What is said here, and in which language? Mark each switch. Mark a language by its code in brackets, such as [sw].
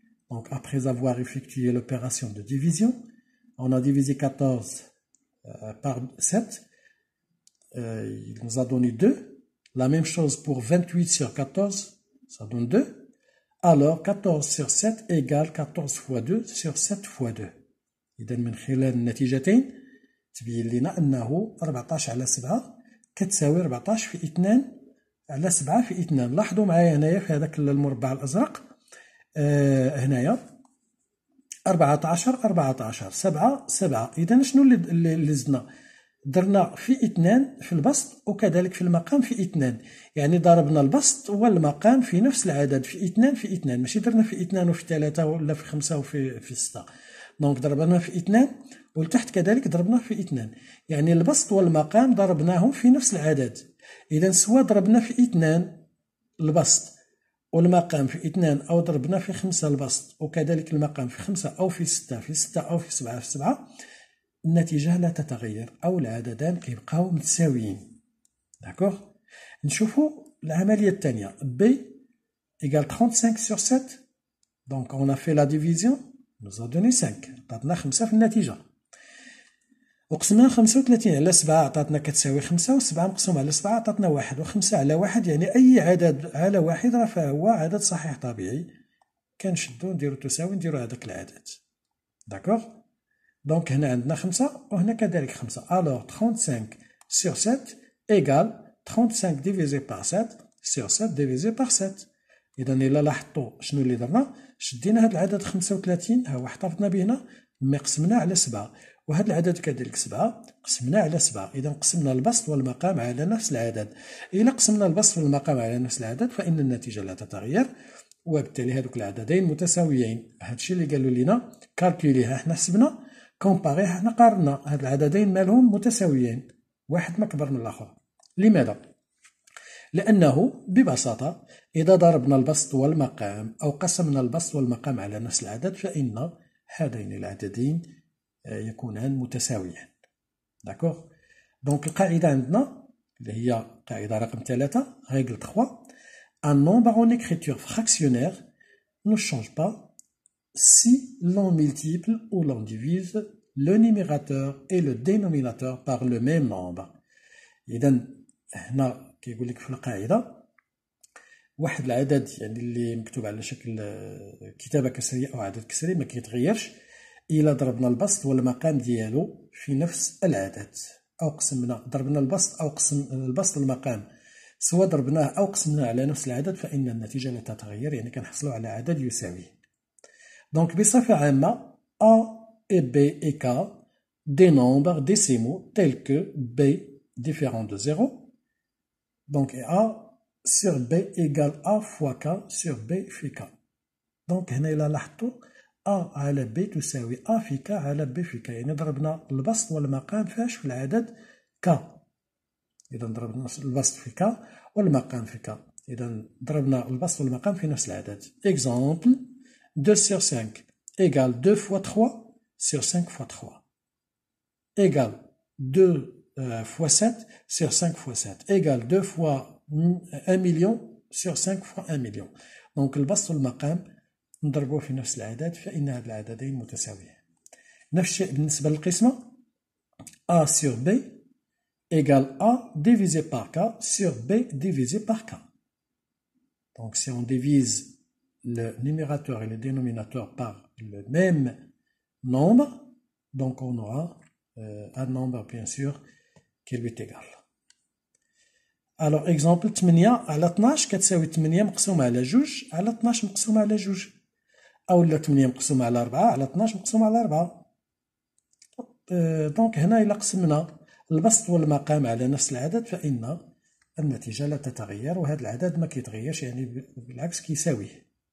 [fr] Donc après avoir effectué l'opération de division, on a divisé 14 par 7, il nous a donné 2. La même chose pour 28 sur 14, ça donne 2. Alors 14 sur 7 égale 14 fois 2 sur 7 fois 2. [ar] إذا من خلال النتيجتين تبين لنا أنه 14 على 7 كتساوي 14 في 2 على 7 في 2. لاحظوا معايا هنايا في هذاك المربع الأزرق هنايا 14 7 7. إذا شنو اللي زدنا؟ درنا في 2 في البسط وكذلك في المقام في 2، يعني ضربنا البسط والمقام في نفس العدد في 2 في 2، ماشي درنا في 2 وفي 3 ولا في 5 وفي 6. دونك ضربنا في 2 والتحت كذلك ضربناه في 2، يعني البسط والمقام ضربناهم في نفس العدد. إذا سواء ضربنا في 2 البسط والمقام في 2 أو ضربنا في 5 البسط وكذلك المقام في 5 أو في 6 في 6 أو في 7 في 7، النتيجة لا تتغير أو العددان كيبقاو متساويين. داكوغ، نشوفوا العملية الثانية. [fr] B égale 35 sur 7. Donc on a fait la division, nous a donné 5. [ar] عطاتنا 5 في النتيجة. وقسمنا 35 على 7 عطاتنا كتساوي 5، و7 مقسوم على 7 عطاتنا 1، و5 على 1 يعني أي عدد على 1 راه فهو عدد صحيح طبيعي. كنشدو نديرو تساوي نديرو هذاك العدد. داكوغ، دونك هنا عندنا 5 وهنا كذلك 5. [fr] Alors 35 sur 7 égale 35 divisé par 7 sur 7 divisé par 7. [ar] إذا إلا لاحظتوا شنو اللي درنا، شدينا هذا العدد 35 ها هو احتفظنا به هنا، مي قسمناه على 7، وهذا العدد كذلك 7 قسمناه على 7. إذا قسمنا البسط والمقام على نفس العدد. إلا قسمنا البسط والمقام على نفس العدد فإن النتيجة لا تتغير، وبالتالي هذوك العددين متساويين. هادشي اللي قالوا لنا كالكوليها، حنا حسبنا كومباري، حنا قارنا هاد العددين مالهم متساويين، واحد ما كبر من الاخر. لماذا؟ لانه ببساطه اذا ضربنا البسط والمقام او قسمنا البسط والمقام على نفس العدد فان هذين العددين يكونان متساويان. داكوغ، دونك القاعده عندنا اللي هي قاعده رقم 3 règle 3. [fr] Un nombre en écriture fractionnaire ne change pas si l'on multiplie ou l'on divise le numérateur et le dénominateur par le même nombre. [ar] إذا هنا كيقول لك في القاعدة واحد العدد يعني اللي مكتوب على شكل كتابة كسرية أو عدد كسري ما كيتغيرش إلا ضربنا البسط والمقام ديالو في نفس العدد، أو قسمنا ضربنا البسط أو قسم البسط المقام سواء ضربناه أو قسمناه على نفس العدد فإن النتيجة لا تتغير، يعني كنحصلوا على عدد يساوي. [fr] Donc [ar] بصفة عامة [fr] A et B et K des nombres décimaux tels que B différent de 0. Donc A sur B égale A fois K sur B في K. [ar] Donc هنا إلا لاحظتوا A على B تساوي A في K على B في K، يعني ضربنا البسط والمقام فاش في العدد K. إذا ضربنا البسط في K والمقام في K، إذا ضربنا البسط والمقام في نفس العدد. [fr] Exemple 2 sur 5 égale 2 fois 3 sur 5 fois 3 égale 2 fois 7 sur 5 fois 7 égale 2 fois 1 million sur 5 fois 1 million. [ar] Donc البسط والمقام نضربوه في نفس العدد فإن هاد العددين متساويين. نفس الشيء بالنسبة للقسمة [fr] A sur B égale A divisé par K sur B divisé par K. Donc si on divise le numérateur et le dénominateur par le même nombre, donc on aura un nombre bien sûr qui lui est égal. Alors exemple [ar] 8 على 12 كتساوي 8 مقسومة على 2 على 12 مقسومة على 2، أو 8 مقسومة على 4 على 12 مقسومة على 4. دونك هنا إلا قسمنا البسط والمقام على نفس العدد فإن النتيجة لا تتغير، وهذا العدد ما كيتغيرش، يعني بالعكس كيساويه.